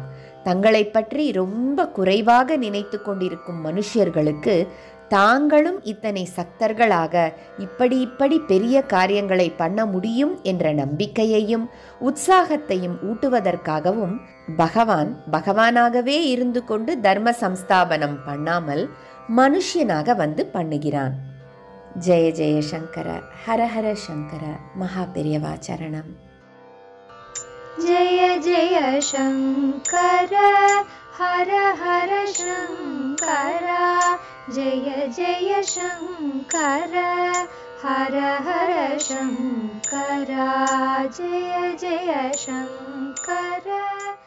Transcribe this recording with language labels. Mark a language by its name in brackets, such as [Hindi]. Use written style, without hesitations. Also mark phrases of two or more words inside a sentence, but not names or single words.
[Tamil] தங்களை பற்றி ரொம்ப குறைவாக நினைத்து கொண்டிருக்கும் மனுஷர்களுக்கு தாங்களும் இத்தனை சக்தர்களாக இப்படி பெரிய காரியங்களை பண்ண முடியும் என்ற நம்பிக்கையையும் உற்சாகத்தையும் ஊட்டுவதற்காகவும் பகவானாகவே இருந்து கொண்டு தர்ம சம்ஸ்தாபனம் பண்ணாமல் மனுஷனாக வந்து பண்ணுகிறான். [Sanskrit] जय जय शङ्कर, हर हर शङ्कर, [Tamil] மகா பெரியவா சரணம். [Sanskrit] जय जय शङ्कर हर हर शङ्कर, जय जय शङ्कर हर हर शङ्कर, जय जय शङ्कर.